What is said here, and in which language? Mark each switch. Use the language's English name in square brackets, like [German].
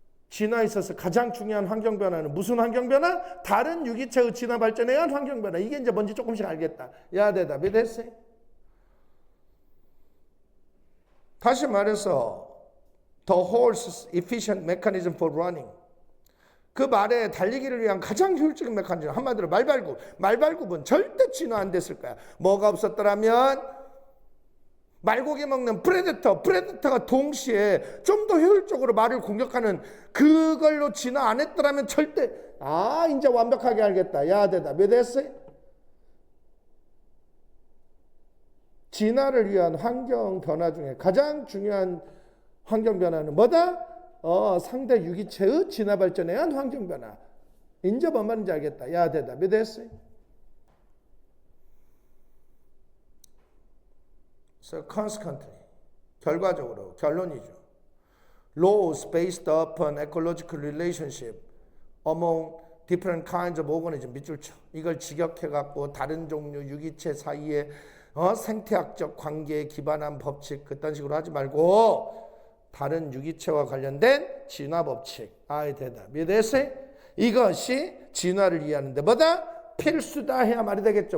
[Korean] 진화에 있어서 가장 중요한 환경 변화는 무슨 환경 변화? 다른 유기체의 진화 발전에 의한 환경 변화. 이게 이제 뭔지 조금씩 알겠다. 야, 대답이 됐어요? 다시 말해서 [English] the horse's efficient mechanism for running. [Korean] 그 말에 달리기를 위한 가장 효율적인 메커니즘. 한마디로 말발굽은 절대 진화 안 됐을 거야. 뭐가 없었더라면 말고기 먹는 프레데터가 동시에 좀 더 효율적으로 말을 공격하는 그걸로 진화 안 했더라면 절대 이제 완벽하게 알겠다. 야, 대답. 왜 됐어요? 진화를 위한 환경 변화 중에 가장 중요한 환경 변화는 뭐다? 상대 유기체의 진화 발전에 의한 환경 변화. 인제 뭔 말인지 알겠다. 야, 대답이 됐어요. [English] So consequently, [Korean] 결과적으로 결론이죠. [English] Laws based upon ecological relationship among different kinds of organism [Korean] 밑줄 쳐. 이걸 직역해갖고 다른 종류 유기체 사이에 생태학적 관계에 기반한 법칙 그딴 식으로 하지 말고 다른 유기체와 관련된 진화 법칙. 아이 대답. 이해됐어요? 이것이 진화를 이해하는데 뭐다? 필수다 해야 말이 되겠죠.